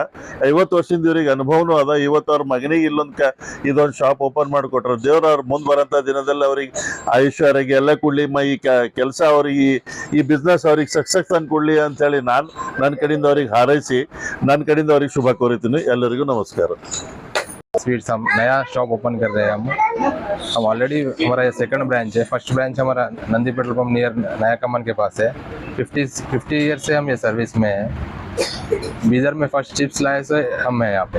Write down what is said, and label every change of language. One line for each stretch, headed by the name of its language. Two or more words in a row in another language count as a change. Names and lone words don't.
Kannada: 50 ವರ್ಷದಿಂದ ಇವ್ರಿಗೆ ಅನುಭವನೂ ಅದ. ಇವತ್ತು ಅವ್ರ ಮಗನಿಗೆ ಇದೊಂದು
English: shop open
Kannada: ಮಾಡಿಕೊಟ್ರು. ದೇವ್ರ ಅವ್ರ ಮುಂದೆ ಬರೋಂಥ ದಿನದಲ್ಲಿ ಅವ್ರಿಗೆ ಆಯುಷ್ಯ ಆರೋಗ್ಯ ಎಲ್ಲ ಕೊಡಲಿ. ಈ ಕೆಲಸ ಅವ್ರಿಗೆ, ಈ ಬಿಸ್ನೆಸ್ ಅವ್ರಿಗೆ ಸಕ್ಸಸ್ ತಂದು ಕೊಡಲಿ ಅಂತೇಳಿ ನಾನು ನನ್ನ ಕಡೆಯಿಂದ ಅವ್ರಿಗೆ ಹಾರೈಸಿ ನನ್ನ ಕಡೆಯಿಂದ ಅವ್ರಿಗೆ ಶುಭ ಕೋರಿತೀನಿ. ಎಲ್ಲರಿಗೂ नमस्कार।
Hindi: स्वीट्स हम नया
English: shop open
Hindi: कर रहे हैं। हम ऑलरेडी, हमारा ये
English: second branch
Hindi: है।
English: first branch
Hindi: हमारा नंदी
English: petrol pump near
Hindi: नया कमान के पास है। 50 ईयर से हम ये सर्विस में हैं। बीदर में
English: first chips
Hindi: लाए से हम हैं यहाँ पे।